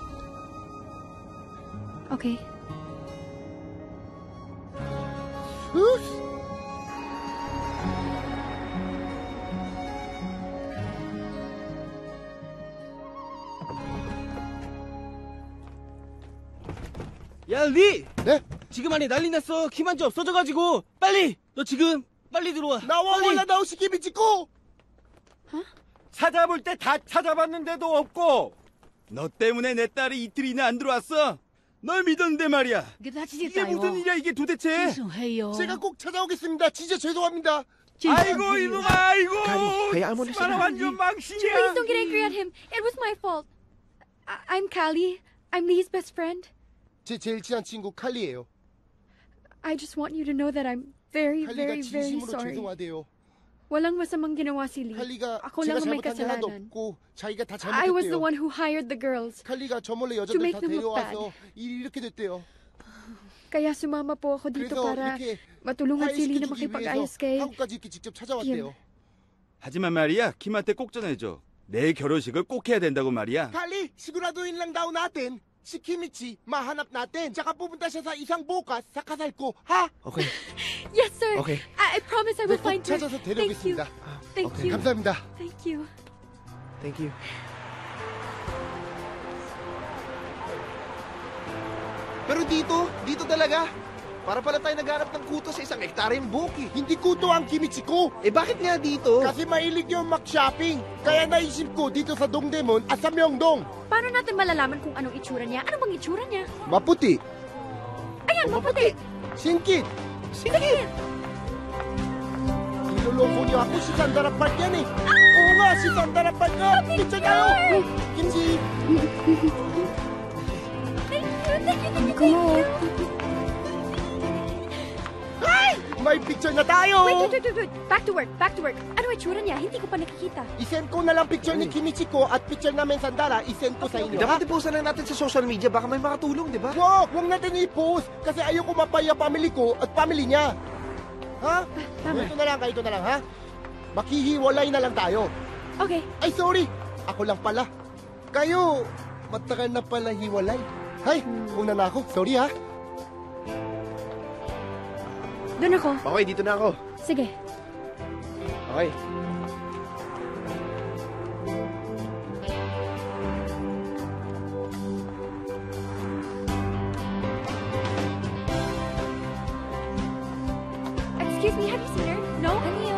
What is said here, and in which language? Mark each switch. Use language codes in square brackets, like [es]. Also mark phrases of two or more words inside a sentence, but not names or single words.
[en] Okay. Sus! [ko] 야, 리! 네? 지금 안에 난리 났어. 김한주 없어져가지고. 빨리! 너 지금 빨리 들어와. [tl] 나와 daw si Kimichiko! [ko] 찾아볼 때 다 찾아봤는데도 없고 너 때문에 내 딸이 이틀이나 안 들어왔어. 널 믿었는데 말이야. 이게 무슨 일이야 이게 도대체. 제가 꼭 찾아오겠습니다. 진짜 죄송합니다. 아이고 이놈아 아이고. [tl] hayaan mo na para sila. [ko] 완전 망신이야. [en] Please don't get angry at him. It was my fault. I'm Callie. I'm Lee's best friend. [ko] 제 제일 친한 친구 칼리예요. [en] I just want you to know that I'm very, [ko] 칼리가 [en] very, very [ko] 진심으로 [en] sorry. [ko] 죄송하대요. [tl] Walang masamang ginawa si Lee. [ko] 칼리가 [tl] Ako [ko] 제가 [tl] lang ang may [ko] 잘못한 게 하나도 [tl] kasalanan. [ko] 없고 자기가 다 [en] I was the [ko] 잘못했대요. [en] one who hired the girls. [ko] 칼리가 저 몰래 [en] to [ko] 여자들 [en] make [ko] 다 [en] them look bad. [ko] 데려와서 일이 이렇게 됐대요. [tl] Kaya sumama po ako dito [ko] 그래서 [tl] para [ko] 이렇게 [tl] matulungan si Lee na [ko] 화해시켜주기 [tl] makipag-ayos [ko] 위해서 [tl] kay... [ko] 한국까지 이렇게 직접 찾아왔대요. 하지만 말이야 김한테 꼭 전해줘. 내 결혼식을 꼭 해야 된다고 말이야. [tl] Kali, siguraduhin lang daw natin si Kimichi mahanap natin. Tsaka pupunta siya sa isang bukas sa kasal ko, ha? [en] Okay. Yes, sir. Okay. I promise I will [ko] 꼭 [en] find her. [ko] 찾아서 [en] Thank you. [ko] 데려오겠습니다. [en] Thank okay. you. [ko] 감사합니다. [en] Thank you. Thank you. [tl] Pero dito talaga. Para pala tayo naghanap ng kuto sa isang hektaryang buki. Hindi kuto ang Kimichi ko. Eh bakit nga dito? Kasi mahilig yung mag-shopping. Kaya naisip ko dito sa Dongdaemun at sa Myeongdong. Paano natin malalaman kung anong itsura niya? Ano bang itsura niya? Maputi. Ayan, maputi. Singkit. Singkit. Niloloko niyo ako, si Sandara Park yan eh. Oo nga, si Sandara Park nga. Picture tayo. Kimchi. [en] Thank you. [tl] required picture na tayo! [en] Wait. Back to work. [tl] Ano itsura niya? Hindi ko pa nakikita. Isend ko na lang picture ni Kimichiko at picture namin Sandara. Isend ko sa inyo, ha? Dapat i-post na lang natin sa [en] social media. [tl] Baka may makatulong, di ba? Huwag natin i-post. Kasi ayaw ko mapaya family ko at family niya. Ha? Tama. Ganito na lang, ha? Makihiwalay na lang tayo. Okay. Ay, sorry. Ako lang pala. Kayo, matagal na pala hiwalay. Hay, una na ako. Sorry, ha? Doon ako. Okay, dito na ako. Sige. Okay. [en] Excuse me, have you seen her? No? Anio?